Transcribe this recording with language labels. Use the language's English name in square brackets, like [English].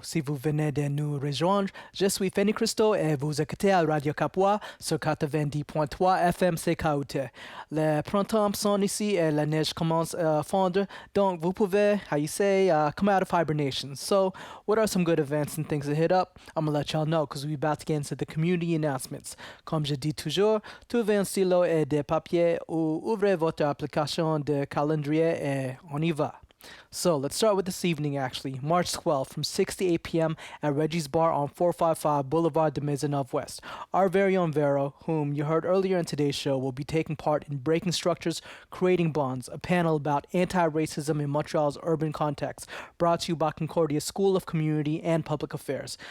[French] Si vous venez de nous rejoindre, je suis Fanny Christo et vous écoutez à Radio Kapwa sur 90.3 FM CKUT. Le printemps sonne ici et la neige commence à fondre, donc vous pouvez, [English] how you say, come out of hibernation. So, what are some good events and things to hit up? I'm gonna let y'all know because we're about to get into the community announcements. [French] Comme je dis toujours, trouvez un stylo et des papiers ou ouvrez votre application de calendrier et on y va. [English] So let's start with this evening actually, March 12th from 6 to 8 p.m. at Reggie's Bar on 455 Boulevard de Maisonneuve West. Our very own Vero, whom you heard earlier in today's show, will be taking part in Breaking Structures, Creating Bonds, a panel about anti-racism in Montreal's urban context, brought to you by Concordia School of Community and Public Affairs.